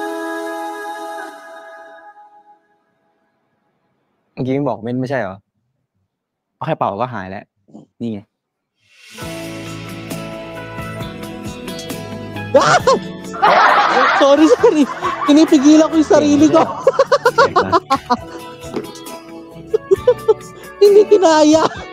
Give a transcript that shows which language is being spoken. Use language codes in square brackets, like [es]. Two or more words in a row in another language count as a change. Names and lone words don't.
[th] เมื่อกี้มึงบอกเม่นไม่ใช่เหรอเอาแค่เป่าก็หายแล้ว นี่ไง [en] Sorry. [tl] Pinipigilan ko yung sarili ko. Hindi kinaya.